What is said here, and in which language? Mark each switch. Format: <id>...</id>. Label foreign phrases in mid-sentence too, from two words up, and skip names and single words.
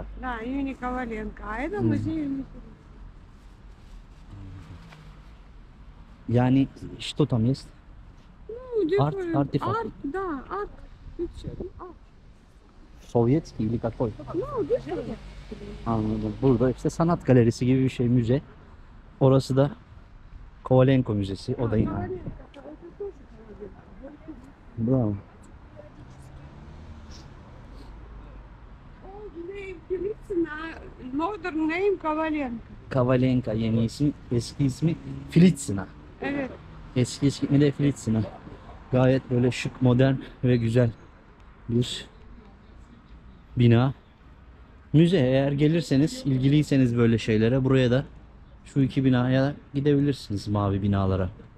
<ru>Да, имени Коваленко. А это музей имени Фелицина. Yani что там есть? Ну, где Арт, артефакт. Арт, да, арт. Picture, арт. Sovyetski или какой? Ну, где</ru> <tr>Anladım. Burada işte sanat galerisi gibi bir şey, müze. Orası da Kovalenko Müzesi. O da yine.</tr> <ru>Коваленко, это тоже Коваленко.</ru> <tr>Bravo.</tr> <en>Old name Фелицина, modern name Коваленко.</en> <tr>Kovalenko yeni ismi, eski ismi Filitsina. Evet. Eski ismi de Filitsina. Gayet böyle şık, modern ve güzel bir bina. Müze, eğer gelirseniz, ilgiliyseniz böyle şeylere, buraya da şu iki binaya gidebilirsiniz, mavi binalara.</tr>